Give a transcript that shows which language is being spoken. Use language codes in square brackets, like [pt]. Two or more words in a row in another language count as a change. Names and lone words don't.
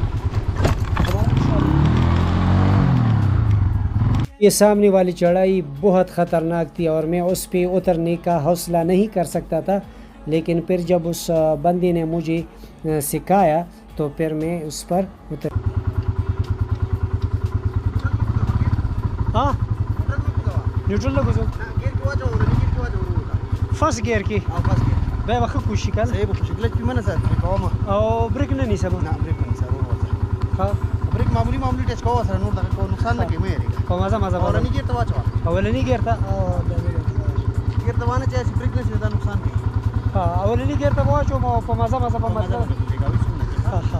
[ur] یہ سامنے والی چڑھائی بہت خطرناک تھی اور میں اس پہ اترنے کا حوصلہ نہیں کر سکتا تھا، لیکن پھر جب اس بندے نے مجھے سکھایا تو پھر میں اس پر اتر۔ [ps] ہاں نیوٹرل لگو جو [en] first gear [ps] کی بے وقت کوشش کر او بریک نه نیسه ها بریک معمولی ټچ کوه سره نور دغه نقصان نه کوي مېریږي په مزه اولنی ګیر ته واچوه اولنی ګیر ته ګیر ته وانه چې بریک نه شي دا نقصان کوي ها اولنی ګیر ته واچو ما په مزه په مزه ها ها